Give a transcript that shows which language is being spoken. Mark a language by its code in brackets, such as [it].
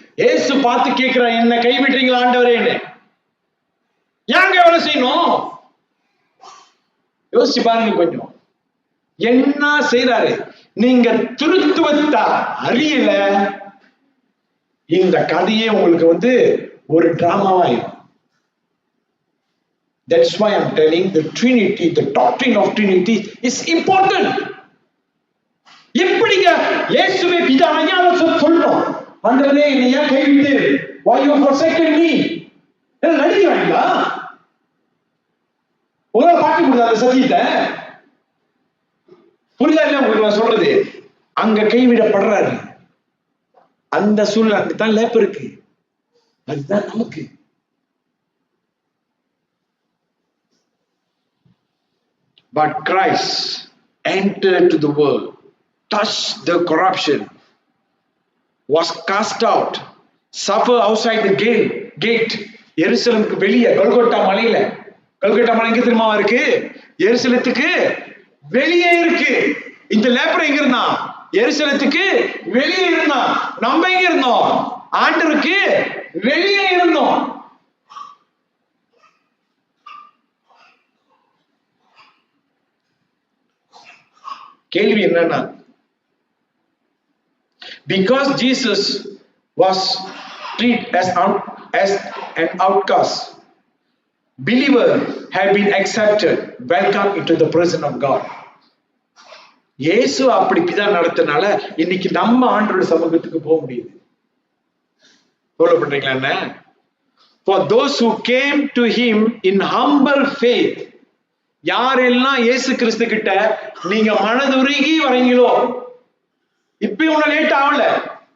[ta] இயேசு பார்த்து கேட்கிறா, என்ன கை விட்டுறீங்களா ஆண்டவரேன்னு. ஏங்க வேலை செய்யணும்? யோசிச்சு பாருங்க கொஞ்சம். என்ன செய்யறாரு? நீங்க திருத்துவத்தை அறியல, இந்த கதையே உங்களுக்கு ஒரு டிராமாவாயிரும். [en] That's why I'm telling the Trinity, the doctrine of Trinity is important. [ta] எப்படிங்க இயேசுவே பிதாவையா சொல்றோம், ஆண்டவரே என்னை ஏன் கைவிட்டு, [en] why you forsaken me? [ta] என்ன நடிக்கிறாங்களா? உங்களை பார்க்க முடியாது அந்த சத்தியத்தை. புரியுதா இல்லையா உங்களுக்கு நான் சொல்றது? அங்க கைவிடப்படுறாரு. அந்த சூழ்நிலை அங்கதான் லேப் இருக்கு. அதுதான் நமக்கு. [en] But Christ entered to the world, touched the corruption, was cast out, suffer outside the gate. [ta] எருசலேமுக்கு வெளியே கல்கோட்டா மலையில, கல்கோட்டா மலை எங்க தெரியுமா இருக்கு? எருசலேத்துக்கு வெளியே இருக்கு. இந்த லேப்பர் எங்க இருந்தான்? எருசலேத்துக்கு வெளியே இருந்தான். நம்ம எங்க இருந்தோம்? ஆண்டவருக்கு வெளியே இருந்தோம். கேள்வி என்னன்னா, [en] because Jesus was treated as an outcast, believer have been accepted, welcome into the presence of God. [ta] இயேசு அப்படி பிதா நடத்தினால இன்னைக்கு நம்ம ஆண்டவருடைய சமூகத்துக்கு போக முடியுது. ஃபாலோ பண்றீங்களா என்ன? [en] For those who came to him in humble faith, [ta] யாரெல்லாம் இயேசு கிறிஸ்து கிட்ட நீங்க மனதுருகி வரீங்களோ, இப்பயும் ஒன்னும் லேட் ஆகல.